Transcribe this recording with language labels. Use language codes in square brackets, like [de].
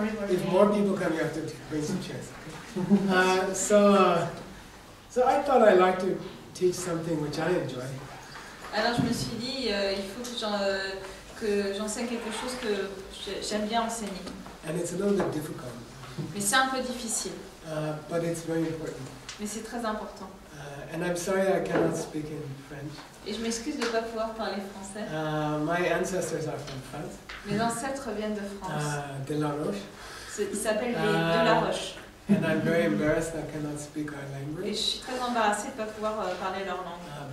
[en] If more people come, you have to bring some chairs. So I thought I'd like to teach something which I enjoy. [fr] Alors je me suis dit, il faut que j'enseigne quelque chose que j'aime bien enseigner. [en] And it's a little bit difficult. [fr] Mais c'est un peu difficile. [en] But it's very important. [fr] Mais c'est très important. [en] And I'm sorry I cannot speak in French. [fr] Et je m'excuse de ne pas pouvoir parler français. [en] My ancestors are from France. [fr] Mes ancêtres viennent de France. De la Roche. Ils s'appellent les de la Roche. [en] And I'm very embarrassed I cannot speak our [fr] Et je [en] language. [fr] suis très embarrassée de ne pas pouvoir parler leur langue.